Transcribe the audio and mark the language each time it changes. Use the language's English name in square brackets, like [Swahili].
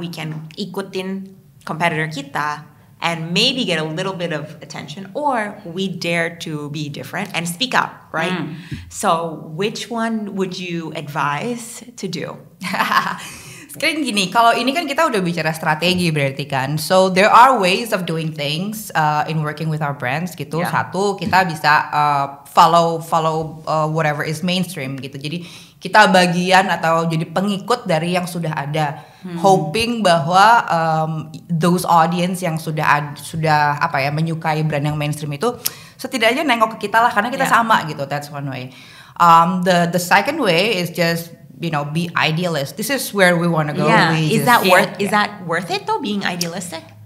[English] We can [Indonesian] ikutin competitor kita [English] and maybe get a little bit of attention, or we dare to be different and speak up, right? So which one would you advise to do? [Indonesian] Sekarang gini, kalau ini kan kita udah bicara strategi berarti kan. [English] So there are ways of doing things in working with our brands [Indonesian] gitu. Satu, kita bisa [English] follow whatever is mainstream [Indonesian] gitu. Jadi kita bagian atau jadi pengikut dari yang sudah ada, [English] hoping [Indonesian] bahwa [English] those audience [Indonesian] yang sudah apa ya menyukai brand yang mainstream itu setidaknya nengok ke kita lah karena kita sama gitu. [English] That's one way. The second way is just be idealist. This is where we want to go. Yeah. Is that worth it though, being idealistic?